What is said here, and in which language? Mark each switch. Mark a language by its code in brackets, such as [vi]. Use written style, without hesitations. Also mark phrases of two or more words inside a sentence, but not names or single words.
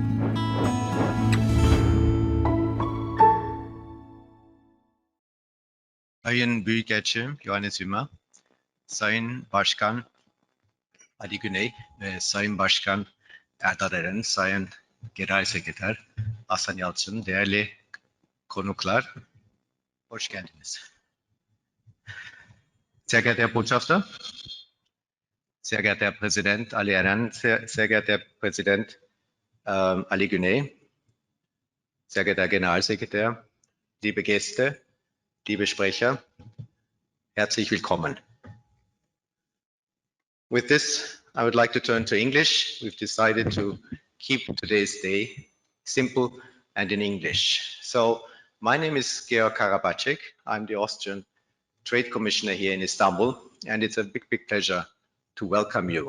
[tr] Sayın Büyükelçi Johannes Wimmer, Sayın Başkan Ali Guney ve Sayın Başkan Erdogan, Sayın Genel Sekreter Hasani Alchin, değerli konuklar, hoş geldiniz. [de] Sehr geehrter Herr Botschafter, sehr geehrter Herr Präsident Ali Eren, sehr geehrter Herr Präsident Ali Guney, sehr geehrter Herr Generalsekretär, liebe Gäste, liebe Sprecher, herzlich willkommen. [en] With this, I would like to turn to English. We've decided to keep today's day simple and in English. So, my name is Georg Karabaczek. I'm the Austrian Trade Commissioner here in Istanbul, and it's a big, big pleasure to welcome you.